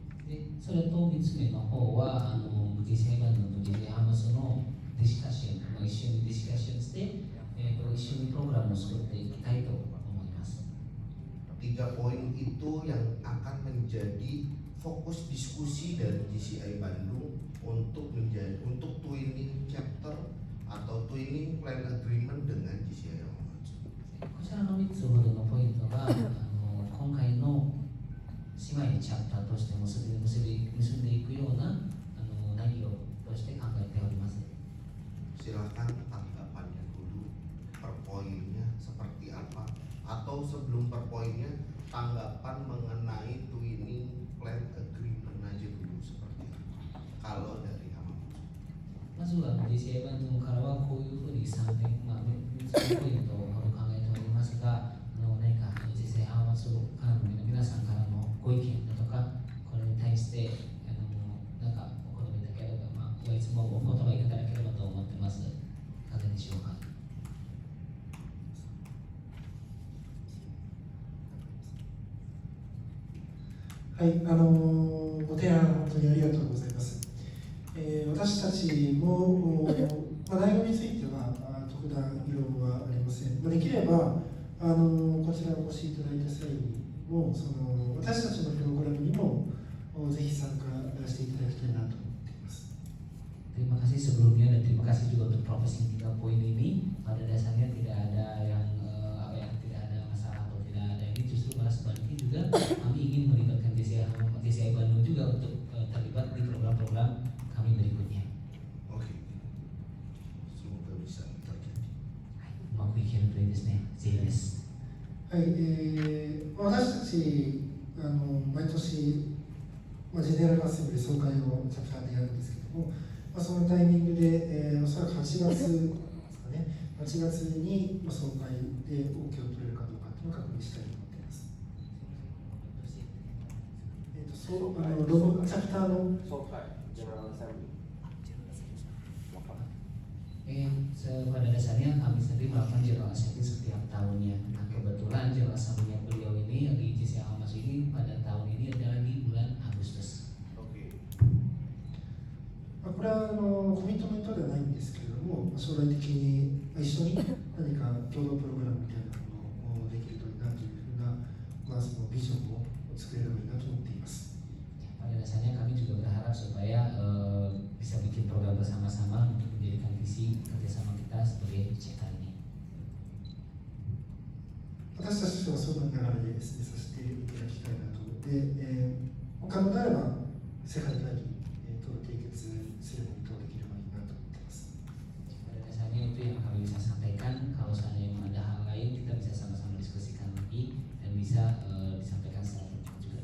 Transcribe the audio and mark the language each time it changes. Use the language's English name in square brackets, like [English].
[Japanese] でそれと3つ目の方はJCI バンドと JCI ハマスのディスカッション、一緒にディスカッションして、一緒にプログラムを作っていきたいと思います。 [Indonesian] 3 poin itu yang akan menjadi fokus diskusi dari JCI Bandung untuk twinning chapter atau twinning plan agreement dengan JCI Hamamatsu. [Japanese] こちらの3つほどのポイントが今回の姉妹チャプターとして結んでいくような内容として考えております。 [Indonesian] Silakan tanggapannya dulu, per poinnya seperti apa, atau sebelum per poinnya tanggapan mengenai twinning plan agreement aja dulu seperti apa kalau dari Hamamatsu. [Japanese] まずは JCI バンドからはこういうふうに3点、3つのポイントを考えておりますが、何か JCI ハマスからの皆さんからのご意見だとか、これに対してなんかお好みだければ、いつもお言葉いただければと思ってます。いかがでしょうか。はい、ご提案本当にありがとうございます。私たちも、内容については特段異論はありません。できればこちらお越しいただいた際にも私たちのプログラムにもぜひ参加していただきたいなと思っています。 [Indonesian] Terima kasih sebelumnya dan terima kasih juga untuk Profesi 3 poin ini. Pada dasarnya tidak ada yang tidak ada masalah atau tidak ada ini, justru malah sebaliknya juga kami ingin melibatkan JCI Bandung juga untuk terlibat di program-program kami berikutnya. Oke. Semoga bisa terjadi. [Japanese] うまくいけるといいですね。ぜひです。はい、私たち毎年、ジェネラルアセンブリ総会をチャプターでやるんですけども、そのタイミングで、おそらく8月ですかね、8月に、総会で OK を取れるかどうかというのを確認したいと思っています。チャプターの総会、General Assembly. [Indonesian] Pada dasarnya kami sendiri melakukan General Assembly setiap tahunnya. Nah, kebetulan General Assembly beliau ini di JCI Hamas ini pada tahun ini adalah di bulan Agustus. Oke. [Japanese] これはコミットメントではないんですけれども、将来的に一緒に何か共同プログラムみたいなものをできるといいなというふうな、そのビジョンを作れればいいなと思っています。 [Indonesian] Pada dasarnya kami juga berharap supaya bisa bikin program bersama-sama untuk menjadikan visi kerjasama kita sebagai CETA ini. [Japanese] 私たちとはその流れで進めさせていただきたいなと思って、可能であれば世界会議と締結することができればいいなと思っています。 [Indonesian] Pada dasarnya itu yang kami bisa sampaikan. Kalau seandainya memang ada hal lain, kita bisa sama-sama diskusikan lagi dan bisa disampaikan secara terbuka juga.